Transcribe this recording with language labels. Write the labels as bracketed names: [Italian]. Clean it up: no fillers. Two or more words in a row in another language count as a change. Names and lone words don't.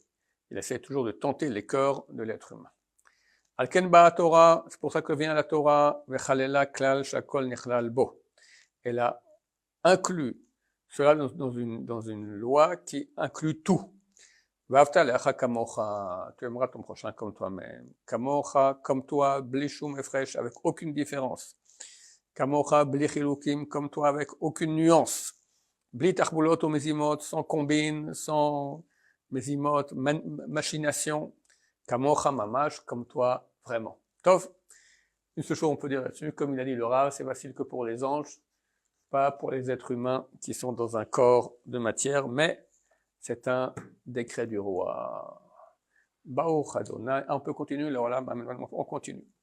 [French] Il essaie toujours de tenter les cœurs de l'être humain. C'est pour ça que vient la Torah, elle a inclus cela dans une loi qui inclut tout. Tu aimeras ton prochain comme toi-même. Kamocha, comme toi, [Hebrew] בלי שום הפרש, [French] avec aucune différence. [Hebrew] כמוך, בלי חילוקים, [French] comme toi, avec aucune nuance. [Hebrew] בלי תחבולות [French] ou mezimot, sans combine, sans mezimot, machination. [Hebrew] כמוך ממש, [French] comme toi, vraiment. Tov, une seule chose on peut dire là-dessus, comme il a dit le Rav, c'est facile que pour les anges, pas pour les êtres humains qui sont dans un corps de matière, mais c'est un décret du roi. [Hebrew] ברוך אדוני. [French] On peut continuer, alors là, on continue.